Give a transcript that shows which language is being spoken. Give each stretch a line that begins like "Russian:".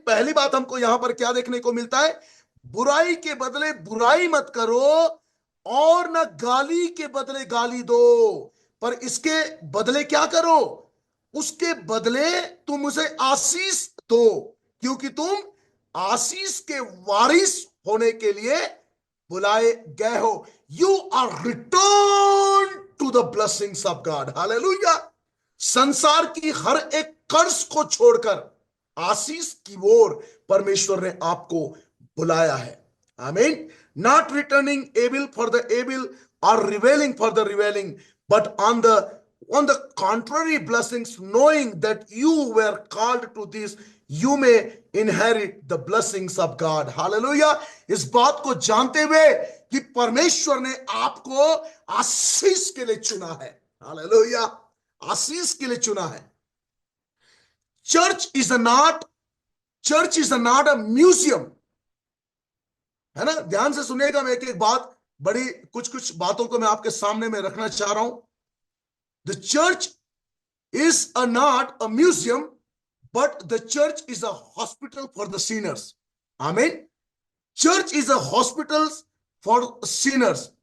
Hindi: पहली बात हमको यहां पर क्या देखने को मिलता है, बुराई के बदले बुराई मत करो और ना गाली के बदले गाली दो, पर इसके बदले क्या करो, उसके बदले तुम उसे आशीष दो, क्योंकि तुम आशीष के वारिस होने के लिए बुलाए गए हो।
English: You are return to the blessings of God. Hallelujah.
Hindi: संसार की हर एक कर्ज को छोड़कर आशीष की ओर परमेश्वर ने आपको बुलाया है। आमीन।
English: Not returning evil for the evil और reviling for the reviling, but on the contrary blessings, knowing that you were called to this, you may inherit the blessings of God. Hallelujah.
Hindi: इस बात को जानते हुए कि परमेश्वर ने आपको आशीष के लिए चुना है। हालेलुया। आशीष के लिए चुना है।
English: church is not a museum,
Hindi: है ना। ध्यान से सुनिएगा, मैं एक एक बात, बड़ी कुछ कुछ बातों को मैं आपके सामने में रखना चाह रहा हूं।
English: The church is not a museum, but the church is a hospital for the sinners. Amen. Church is a hospital for sinners.